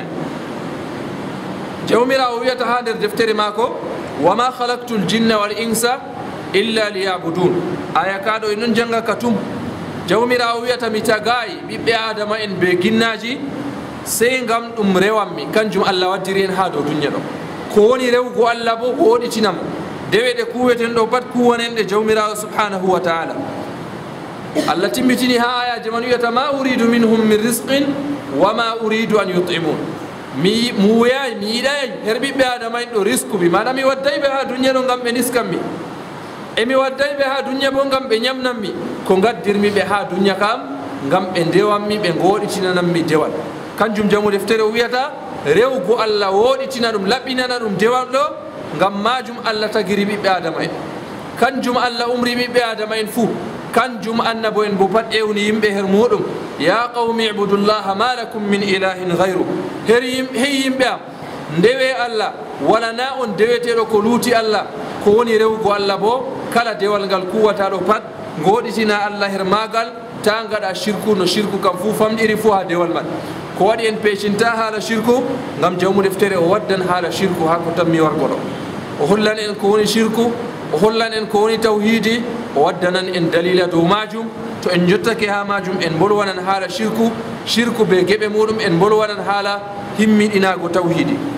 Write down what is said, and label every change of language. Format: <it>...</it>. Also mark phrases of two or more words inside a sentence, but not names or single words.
<ff>jawmirawo wiyata ha nder deftere maako</ff> <ar>وما خلقت الجن والإنس إلا ليعبدون</ar> <ff>aya kaɗo e non janga ka tum jawmirawo wiyata mi tagayi ɓiɓɓe adama en be ginnaji sey ngam ɗum rewanmi kanjum allah waddiri en ha dow duña ɗo ko woni rewgo allah bo ko woɗitinamo dewe ɗe kuweten ɗo pat kuwanenɗe jawmirawo</ff> <ar>سبحانه وتعالى</ar> <ff>allah timbitini ha ayaji man wiyata</ff> <ar>ما أريد منهم من رزق وما أريد أن يطعمون</ar> <ff>mi wuyay mi yiɗay her ɓiɓɓe adama en ɗo risque mi maɗa mi wadday ɓe ha duña ɗo ngam ɓe niskanmi emi wadday ɓe ha duña bo ngam ɓe ñamnanmi ko gaddirmi ɓe ha duña kam ngam ɓe ndewanmi ɓe goɗitinananmi dewal kanjum jamu deftere o wiyata rewgo Allah woɗitina ɗum laɓɓinana ɗum dewal ɗo ngam majum Allah tagiri ɓiɓɓe adama en kanjum Allah umri ɓiɓɓe adama en fuu kanjum annabo en bo pat ewni yimɓe her muɗum</ff> <ar>يا قوم اعبدوا الله ما لكم من إله غيره</ar> <ff>hey yimɓe am ndewe Allah wala na on deweteɗo ko luuti Allah ko woni rewgo Allah bo kala dewal ngal kuwataɗo pat goɗitina Allah her magal ta gaɗa shirku no shirku kam fuu famɗiri fuu ha dewal man ko waɗi en pecinta haala shirku ngam jawmu deftere o waddan haala shirku ha ko tammi wargo ɗo o hollan en ko woni shirku o hollan en ko woni tawhidi o waddanan en dalila dow majum to en jottake ha majum en bolwanan haala shirku be geɓe muɗum en bolwanan haala himmiɗinago tawhidi</ff>